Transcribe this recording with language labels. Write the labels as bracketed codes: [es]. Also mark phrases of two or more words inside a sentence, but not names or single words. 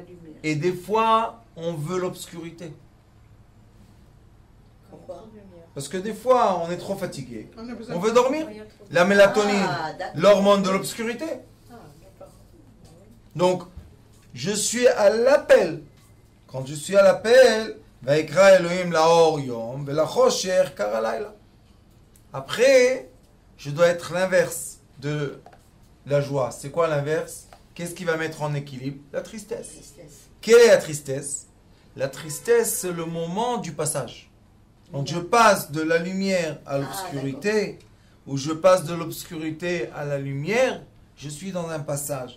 [fr] et des fois on veut l'obscurité. Parce que des fois on est trop fatigué. On veut dormir. La mélatonine, l'hormone de l'obscurité. Donc, je suis à l'appel. Quand je suis à l'appel, [he] ויקרא אלוהים לאור יום ולחושך קרא לילה. [fr] Après, je dois être l'inverse de la joie. C'est quoi l'inverse? Qu'est-ce qui va mettre en équilibre? La tristesse. Quelle est la tristesse? La tristesse, c'est le moment du passage. Quand je passe de la lumière à l'obscurité, ou je passe de l'obscurité à la lumière, je suis dans un passage.